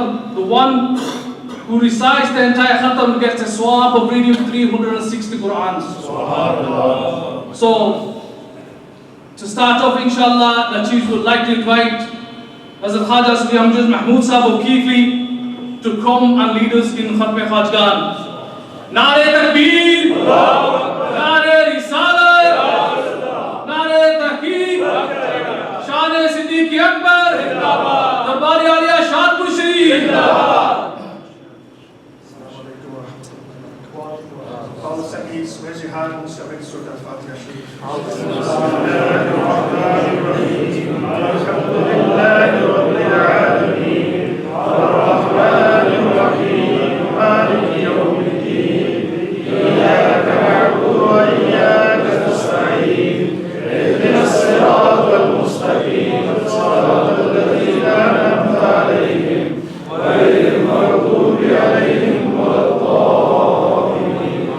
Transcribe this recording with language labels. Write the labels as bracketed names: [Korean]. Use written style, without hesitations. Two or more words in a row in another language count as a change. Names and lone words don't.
[English] The one who recites the entire khatam gets a swab of reading 360 Qur'ans. So, to start off, inshallah, the chief would like to invite Hazrat Khaja Sufi Amjad Mahmood Sahab of Kifli to come and lead us in Khatm Khajgan. [Urdu] نعرۂ تکبیر! نعرۂ رسالت! نعرۂ تحقیق! شانِ صدیقِ اکبر! Darbari Aliya Shadpur Sharif! [English] All the Saheeds, raise your hand and say Surah Al-Fatiha Sharif. [Arabic] الحمد لله رب العالمين الرحمن الرحيم مالك يوم الدين إياك نعبد وإياك نستعين اهدنا الصراط المستقيم صراط الذين أنعمت عليهم غير المغضوب عليهم ولا الضالين.